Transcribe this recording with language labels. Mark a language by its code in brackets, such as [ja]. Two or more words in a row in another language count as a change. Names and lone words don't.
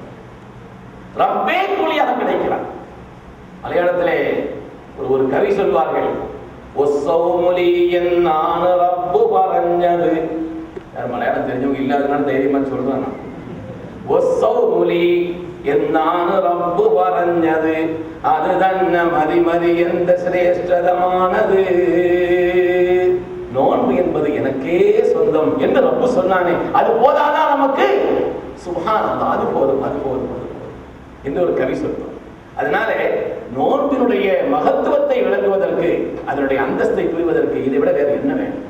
[ta] ரப்பே கூலியாக கிடைக்கிறார். மலையாளத்திலே ஒரு கவி சொல்வார்கள், ஒஸ்ஸௌமுலி [ml] എന്നാണ് റബ്ബ് പറഞ്ഞത്. [ta] யார் மலையாளம் தெரிஞ்சவங்க இல்லாதனால தைரியமா சொல்றாங்க. [ml] ஒஸ்ஸௌமுலி എന്നാണ് റബ്ബ് പറഞ്ഞത്, അത് തന്നെ മതി മതി എന്ത ശ്രേഷ്ഠതമാனது. [ta] நோன்பு என்பது எனக்கே சொந்தம் என்று ரப்பு சொன்னானே, அது போதாதான் நமக்கு? சுப்ஹானல்லாஹ், அது போதும், அது போதும், அது போதும் என்று ஒரு கவி சொல்றோம். அதனால நோன்பினுடைய மகத்துவத்தை விளங்குவதற்கு, அதனுடைய அந்தஸ்தை புரிவதற்கு இதை விட வேறு என்ன வேண்டும்?